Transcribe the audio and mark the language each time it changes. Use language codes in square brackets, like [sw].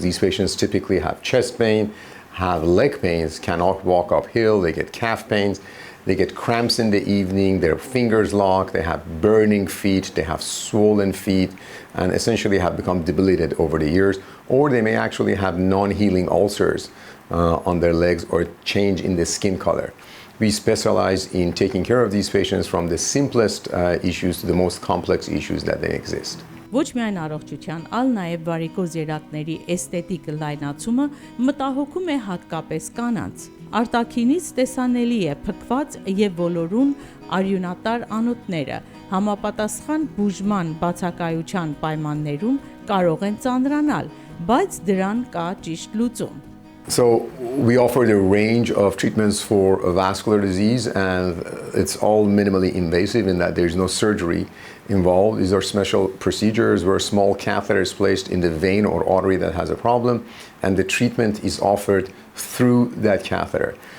[en] These patients typically have chest pain, have leg pains, cannot walk uphill, they get calf pains, they get cramps in the evening, their fingers lock, they have burning feet, they have swollen feet, and essentially have become debilitated over the years, or they may actually have non-healing ulcers on their legs or change in the skin color. We specialize in taking care of these patients from the simplest issues to the most complex issues that they exist. [hy] Ոչ միայն առողջության, այլ նաև վարիկոզ երակների էսթետիկ լայնացումը մտահոգում է հատկապես կանանց։ Արտաքինից տեսանելի է փքված եւ ոլորուն արյունատար անոթները, համապատասխան բուժման բացակայության պայմաններում կարող են ծանրանալ, բայց դրան կա ճիշտ լուծում։ [en] So we offer a range of treatments for vascular disease, and it's all minimally invasive in that there's no surgery involved. These are special procedures where a small catheter is placed in the vein or artery that has a problem, and the treatment is offered through that catheter.